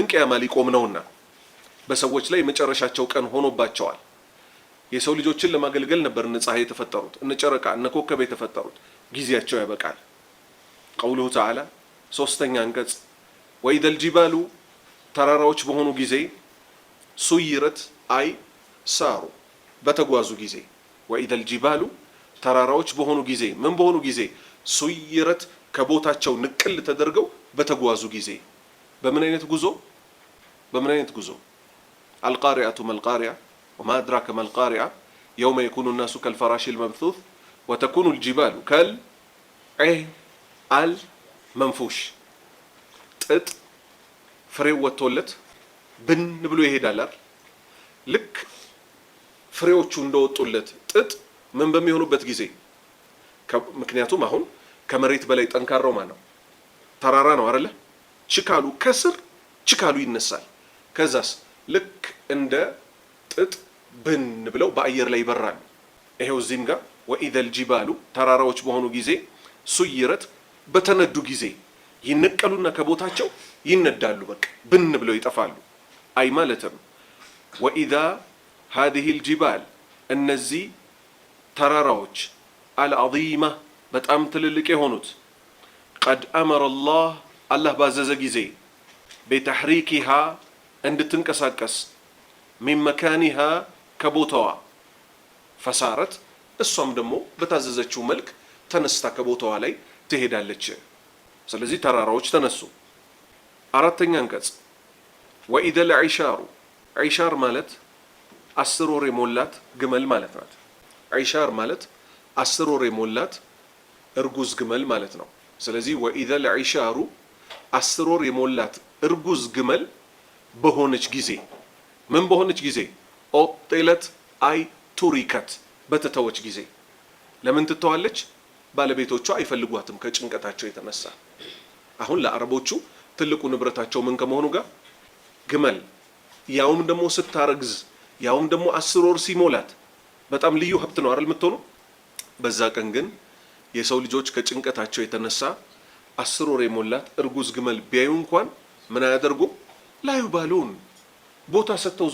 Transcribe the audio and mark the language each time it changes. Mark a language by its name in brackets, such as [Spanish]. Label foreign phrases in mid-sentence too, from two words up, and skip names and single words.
[Amharic] ቂያማ ሊቆም ነውና በሰዎች ላይ መጨረሻቸው ቀን ሆኖባቸዋል። የሰው ልጆችን ለማገልገል ነበር እነ ፀሐይ የተፈጠሩት፣ እነ ጨረቃ፣ እነ ኮከብ የተፈጠሩት። ጊዜያቸው ያበቃል። [Arabic] قوله تعالى [Amharic] ሶስተኛ አንቀጽ [Arabic] وإذا الجبال [Amharic] ተራራዎች በሆኑ ጊዜ ሱይረት አይ ሳሩ በተጓዙ ጊዜ [Arabic] وإذا الجبال [Amharic] ተራራዎች በሆኑ ጊዜ ምን በሆኑ ጊዜ ሱይረት ከቦታቸው ንቅል ተደርገው በተጓዙ ጊዜ በምን አይነት [Arabic] ጉዞ القارعة ما القارعة وما أدراك ما القارعة يوم يكون الناس كالفراش المبثوث وتكون الجبال كالعهن المنفوش [Amharic] ጥጥ ፍሬው ወጥቶለት ብን ብሎ ይሄዳል ልክ ፍሬዎቹ እንደወጡለት ጥጥ ምን በሚሆኑበት ጊዜ ምክንያቱም አሁን ከመሬት በላይ ጠንካራው ማን ነው ተራራ ነው አይደለ ችካሉ ከስር ችካሉ ይነሳል ከዛስ ልክ እንደ ጥጥ ብን ብለው በአየር ላይ ይበራሉ ይሄው እዚህም ጋር [Arabic] وإذا الجبال [Amharic] ተራራዎች በሆኑ ጊዜ ሱይረት በተነዱ ጊዜ ይነቀሉና ከቦታቸው ይነዳሉ በቃ ብን ብለው ይጠፋሉ አይ ማለትም [Arabic] وإذا هذه الجبال [Amharic] እነዚህ ተራራዎች العظيمة በጣም ትልልቅ የሆኑት [Arabic] قد أمر الله [Amharic] ባዘዘ ጊዜ بتحريكها እንድትንቀሳቀስ [Arabic] من مكانها [Amharic] ከቦታዋ فصارت እሷም ደግሞ በታዘዘችው መልክ ተነስታ ከቦታዋ ላይ ትሄዳለች ስለዚህ ተራራዎች ተነሱ አራተኛ አንቀጽ [Arabic] وإذا العشار [Amharic] عشار ማለት 10 ወር የሞላት ግመል ማለት ናት عشار ማለት 10 ወር የሞላት እርጉዝ ግመል ማለት ነው ስለዚህ [Arabic] وإذا العشار [Amharic] 10 ወር የሞላት እርጉዝ ግመል በሆነች ጊዜ ምን በሆነች ጊዜ ኦጥለት አይ ቱሪከት በተተወች ጊዜ ለምን ትተዋለች ባለቤቶቿ አይፈልጓትም ከጭንቀታቸው የተነሳ አሁን ለአረቦቹ ትልቁ ንብረታቸው ምን ከመሆኑ ጋር ግመል ያውም ደግሞ ስታረግዝ ያውም ደግሞ 10 ወር ሲሞላት በጣም ልዩ ሀብት ነው አይደል የምትሆኑ በዛ ቀን ግን የሰው ልጆች ከጭንቀታቸው የተነሳ 10 ወር የሞላት እርጉዝ ግመል ቢያዩ እንኳን ምን አያደርጉ ላዩ ባሉን ቦታ ሰጥተው